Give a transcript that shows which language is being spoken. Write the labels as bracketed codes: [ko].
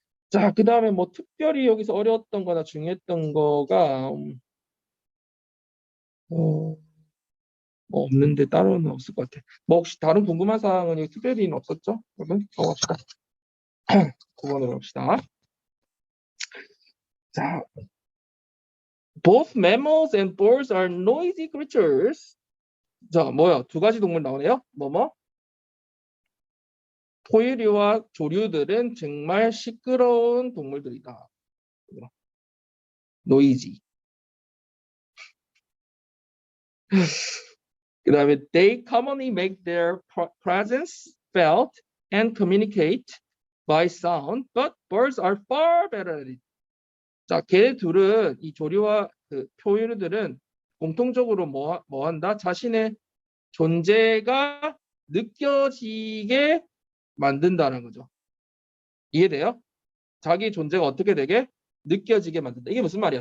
[ko] 자, 그 다음에 뭐 특별히 여기서 어려웠던 거나 중요했던 거가 뭐 없는데 따로는 없을 것 같아. 뭐 혹시 다른 궁금한 사항은 특별히는 없었죠? 그러면 넘어갑시다. 9번으로 갑시다. [en] 자, both mammals and birds are noisy creatures. [ko] 자, 뭐야? 두 가지 동물 나오네요. 뭐뭐? 포유류와 조류들은 정말 시끄러운 동물들이다. [en] noisy. [ko] 그 다음에 [en] they commonly make their presence felt and communicate by sound, but birds are far better at it. [ko] 자, 걔네 둘은 이 조류와 그 포유류들은 공통적으로 뭐 한다? 자신의 존재가 느껴지게 만든다는 거죠. 이해돼요? 자기 존재가 어떻게 되게 느껴지게 만든다. 이게 무슨 말이야?